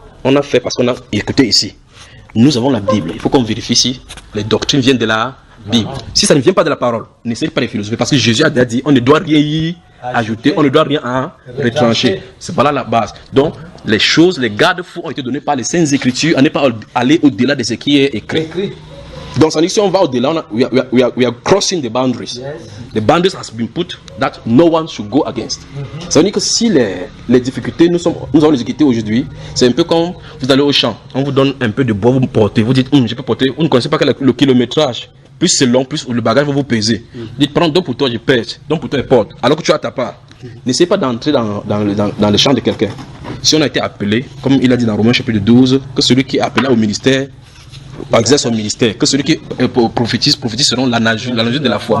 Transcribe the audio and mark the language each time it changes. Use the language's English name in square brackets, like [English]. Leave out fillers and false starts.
[French] On a fait parce qu'on a écouté ici. Nous avons la Bible. Il faut qu'on vérifie si les doctrines viennent de la Bible. Si ça ne vient pas de la parole, n'essayez pas de philosopher. Parce que Jésus a dit, on ne doit rien y ajouter, on ne doit rien en retrancher. C'est pas là la base. Donc, les choses, les garde-fous ont été donnés par les Saintes Écritures. On n'est pas aller au-delà de ce qui est écrit. Donc, ça dit si on va au-delà, [English] we are crossing the boundaries. The boundaries has been put that no one should go against. [French] Ça veut dire que si les difficultés, nous avons les difficultés aujourd'hui, c'est un peu comme vous allez au champ, on vous donne un peu de bois, vous portez, vous dites, je peux porter, vous ne connaissez pas le kilométrage, plus c'est long, plus le bagage va vous peser. Vous dites, prends donc pour toi, je pèse, donc pour toi, je porte, alors que tu as ta part. N'essayez pas d'entrer dans le champ de quelqu'un. Si on a été appelé, comme il a dit dans Romains chapitre 12, que celui qui est appelé au ministère, exerce son ministère, que celui qui prophétise selon la nature de la foi.